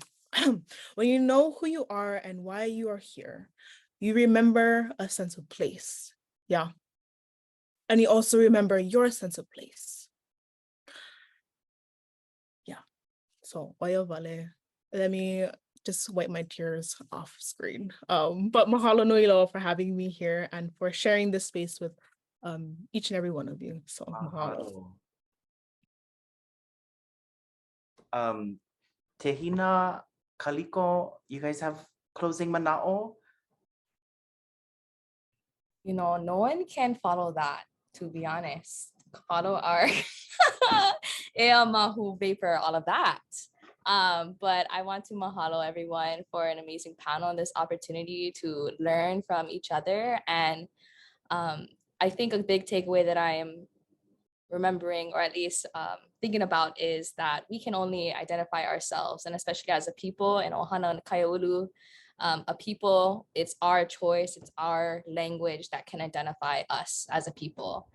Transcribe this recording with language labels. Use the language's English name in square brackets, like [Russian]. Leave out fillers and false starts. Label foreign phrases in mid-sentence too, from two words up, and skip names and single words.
[English] When you know who you are and why you are here, you remember a sense of place. Yeah. And you also remember your sense of place. Yeah. So, waiō let me just wipe my tears off screen. But [Hawaiian] mahalo nui loa [English] for having me here and for sharing this space with each and every one of you. So, mahalo. Tehina, Kaliko, you guys have closing mana'o? You know, no one can follow that, to be honest. Follow our [Hawaiian] ea mahu [English] vapor, all of that. But I want to mahalo everyone for an amazing panel and this opportunity to learn from each other. And I think a big takeaway that I am remembering, or at least thinking about, is that we can only identify ourselves, and especially as a people in Ohana and Kaiāulu, a people, it's our choice, it's our language that can identify us as a people.